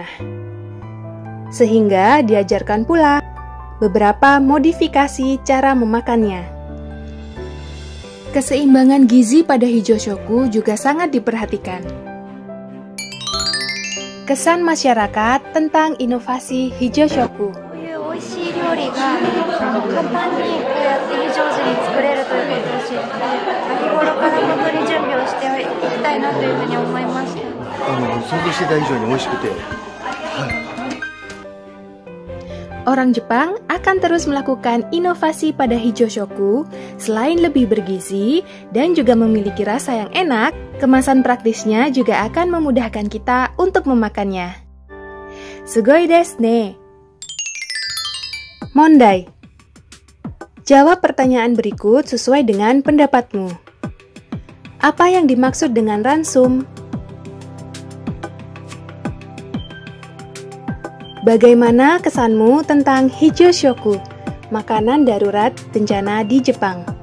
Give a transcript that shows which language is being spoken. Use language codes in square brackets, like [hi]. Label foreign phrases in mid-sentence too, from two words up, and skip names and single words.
[id] Sehingga diajarkan pula beberapa modifikasi cara memakannya. Keseimbangan gizi pada hijoshoku juga sangat diperhatikan. Kesan masyarakat tentang inovasi hijoshoku. [ja] 美味しい料理が簡単にこうやって非常時に作れるということを知って、日頃から本当に準備をしていきたいなというふうに思いました。想像してた以上に美味しくて、 [id] Orang Jepang akan terus melakukan inovasi pada hijoshoku. Selain lebih bergizi dan juga memiliki rasa yang enak, kemasan praktisnya juga akan memudahkan kita untuk memakannya. [ja] すごいですね. [id] Mondai. Jawab pertanyaan berikut sesuai dengan pendapatmu. Apa yang dimaksud dengan ransum? Bagaimana kesanmu tentang hijoshoku, makanan darurat bencana di Jepang?